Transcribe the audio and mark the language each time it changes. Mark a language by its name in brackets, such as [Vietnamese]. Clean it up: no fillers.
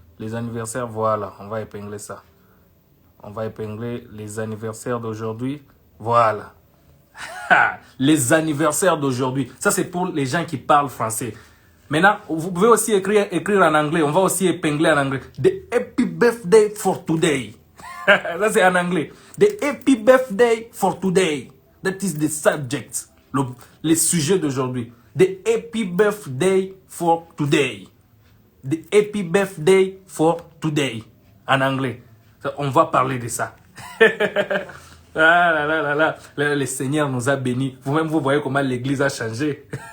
[French] Les anniversaires, voilà. On va épingler ça. On va épingler les anniversaires d'aujourd'hui. Voilà. Les anniversaires d'aujourd'hui. Ça, c'est pour les gens qui parlent français. Maintenant, vous pouvez aussi écrire en anglais. On va aussi épingler en anglais. [English] The happy birthday for today. [French] Ça, c'est en anglais. [English] The happy birthday for today. That is the subject. [French] Les sujets d'aujourd'hui. [English] The happy birthday for today. The happy birthday for today. [French] En anglais. On va parler de ça. Le Seigneur nous a bénis. Vous-même, vous voyez comment l'église a changé.